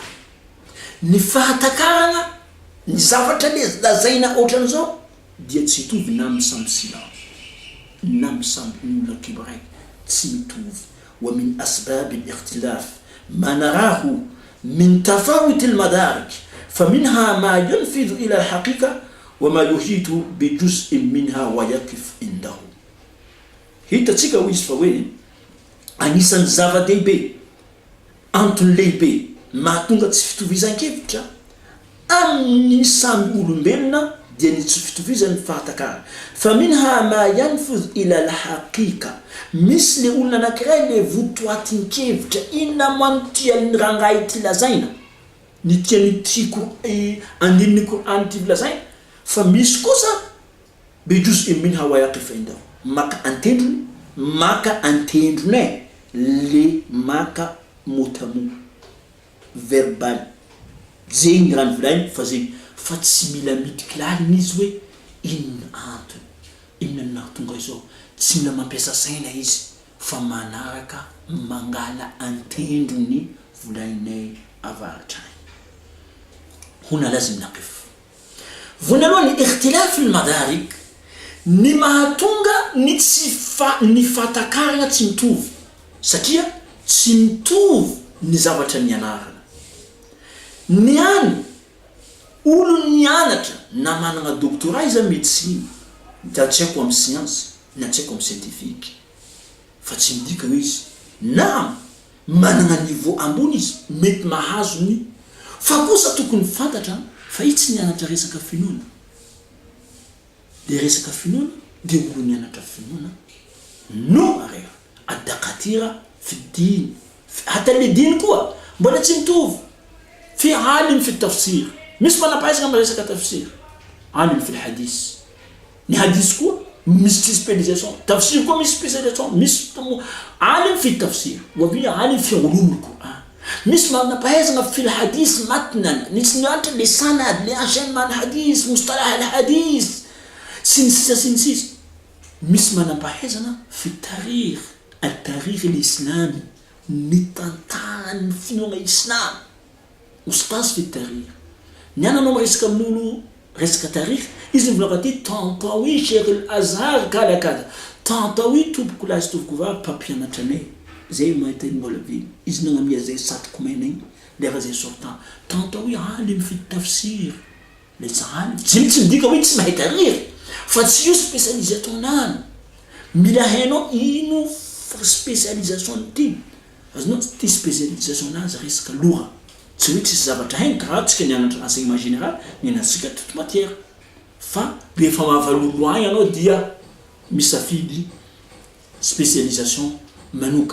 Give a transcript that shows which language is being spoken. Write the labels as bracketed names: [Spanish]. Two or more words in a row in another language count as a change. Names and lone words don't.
[Malagasy] Ny fahatakarana, ny zavatra lazaina ohatran'izao dia tsy mitovy na amin'ny samby silamo na amin'ny samby olona kibaraiky tsy mitovy. [Arabic] ومن أسباب الاختلاف ما نراه من تفاوت المدارك فمنها ما ينفذ إلى الحقيقة وما يحيط بجزء منها ويقف عنده. [Malagasy] Hitatsika ho izy fa hoe anisan'ny zava-dehibe antony lehibe mahatonga tsy fitovizan-kevitra amin'ny samy olombelona dia ny tsy fitovizan'ny fahatakara. [Arabic] فمنها ما ينفذ إلى الحقيقة, [Malagasy] misy le olona anankiray le votoatin'ny kevitra inona manotia ny rangahy ty lazaina, ny tiany tiako andininy Qur'an ty lazaina, fa misy kosa [Arabic] بجزء منها ويقف عنده, [Malagasy] maka antendrony le maka motamo verbal zegny rano volainy fa zegny fa tsy mila mitikilany izy hoe inona antony inona nahatonga izao, tsy mila mampiasa saina izy fa manaraka mangala antendrony volainay avaratrany. [Arabic] هنا لازم نقف. Vonalohany اختلاف المدارك, [Malagasy] ny mahatonga ny ny fatakarana tsy mitovy satria tsy mitovy ny zavatra nianarana. Ny any olo nianatra na manana doctorat izy amin'ny médecine, da tsy haiko amin'ny science na tsy haiko amin'ny scientifique, fa tsy midika hoe izy na manana niveau ambony izy mety mahazo ny fa kosa tokony fantatra fa izy tsy nianatra resaka finoana. Le resaka finoana dia olo nianatra finoana no areha [Arabic] الدكاترة في الدين, [Malagasy] hata le din koa mbola tsy mitovy. [Arabic] في عالم في تفسير, [Malagasy] misy manampahaizana amin'ny resaka tafsir, [Arabic] عالم في حديث, [Malagasy] ny hadis koa misy spécialisation, tafsir koa misy spécialisation, misy [Arabic] عالم في تفسير وبي عالم في علوم القرآن. [Malagasy] Misy manampahaizana [Arabic] في حديث متنا, [Malagasy] nisy nianatra le sanad, le enchaînement [Arabic] الحديث، مصطلح الحديث, [Malagasy] sinsisa. Misy manampahaizana [Arabic] في تاريخ، التاريخ الإسلامي, [Malagasy] ny tantarany finoana islam. [Arabic] أستاذ في تاريخ, [Malagasy] niananao resaka amin'olo resaka tarikh, izy mivolagna ty tantaoui Sheikh al-Azhar kala tantaoui tompoko lahy sy tompoko vavy mpampianatra anay zay mahita iny mbola viny, izy nagnamia zay satroko maina igny lefa zay sortant tantaoui alim fi tafsir, le tsy midika hoe tsy mahay tarikh fa tsy io spécialisation nany, mila hainao ino spécialisation ty, azonao ty spécialisation nazy resaka lora. Tsy hoe tsisy zavatra hainy karaha tsika nianatra [French] enseignement général [Malagasy] nianatsika [French] toute matière, [Malagasy] fa rehefa mahavalolo agny anao dia misafidy spécialisation manoka.